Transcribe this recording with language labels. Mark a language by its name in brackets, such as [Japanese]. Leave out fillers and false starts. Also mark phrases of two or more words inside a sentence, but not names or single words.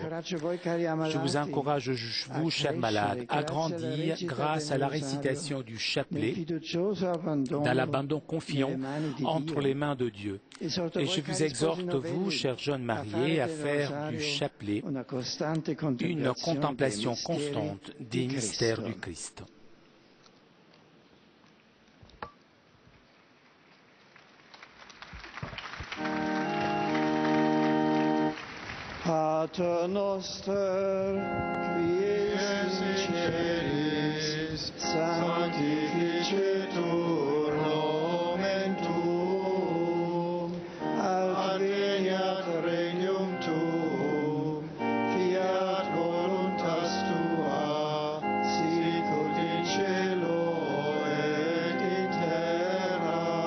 [French] Je vous encourage, vous, chers malades, à grandir grâce à la récitation du chapelet, dans l'abandon confiant entre les mains de Dieu. Et je vous exhorte, vous, chers jeunes mariés, à faire du chapelet une contemplation constante des mystères du Christ. [Latin] Pater noster, qui es in celis, sanctificetur nomen tuum, adveniat regnum tuum, fiat voluntas tua, sicut in cielo et in terra.